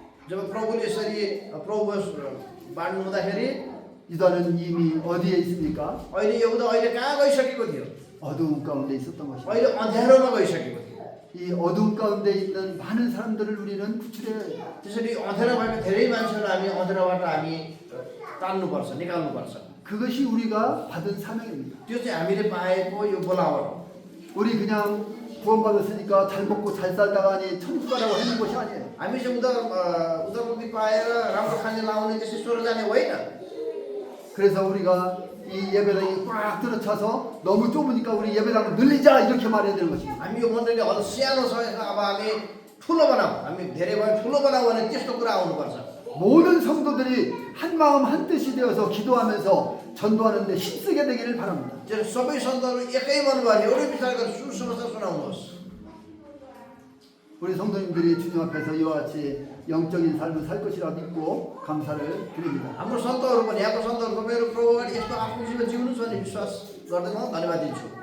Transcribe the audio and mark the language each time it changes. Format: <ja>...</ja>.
<ne>जब प्रभुले यसरी प्रभु बाँड्नु हुँदाखेरि</ne> <ko>유다는 이미 어디에 있습니까?</ko> <ne>अहिले यहुदा अहिले कहाँ गइसकेको थियो?</ne> <ko>어두운 가운데 있었던 것입니다.</ko> <ne>अहिले अँध्यारोमा गइसकेको थियो।</ne> <ko>이 어두운 가운데 있는 많은 사람들을 우리는 구출해야 해요.</ko> <ne>त्यसरी अँध्यारो भएको धेरै मान्छेहरूलाई हामी अँध्यारोबाट हामी तान्नुपर्छ, निकाल्नुपर्छ।</ne> <ko>그것이 우리가 받은 사명입니다.</ko> <ne>त्यो चाहिँ हामीले पाएको यो बोलावट हो।</ne> <ko>우리 그냥 구원받았으니까 잘 먹고 잘 살다가니 천국 가라고 하는 것이 아니에요.</ko> <ne>हामी चाहिँ उदारमुक्ति पाएर राम्रो खाने लाउने त्यसरी स्वर्ग जाने होइन।</ne> <ko>그래서 우리가 이 예배당이 꽉 들어차서 너무 좁으니까 우리 예배당을 늘리자 이렇게 말해야 되는 것입니다.</ko> <ne>हामी यो मण्डली हल सानो छ अब हामी ठुलो बनाऊ, हामी धेरै भयो ठुलो बनाऊ भने त्यस्तो कुरा आउनुपर्छ।</ne> <ko>모든 성도들이 한 마음 한 뜻이 되어서 기도하면서 전도하는 데 힘쓰게 되기를 바랍니다.</ko> <ne>त्यो सबै सन्तहरू एकै मन भएर एउटै विचार गरेर सुसमाचार सुनाउनुहोस्।</ne> <ko>우리 성도님들이 주님 앞에서 이와 같이 영적인 삶을 살 것이라 믿고 감사를 드립니다.</ko> <ne>हाम्रो सन्तहरू पनि यहाँको सन्तहरू तपाईँहरू प्रभु अगाडि यस्तो आफ्नो जीवन जिउनु छ भने विश्वास गर्दैनौँ। धन्यवाद दिन्छु।</ne>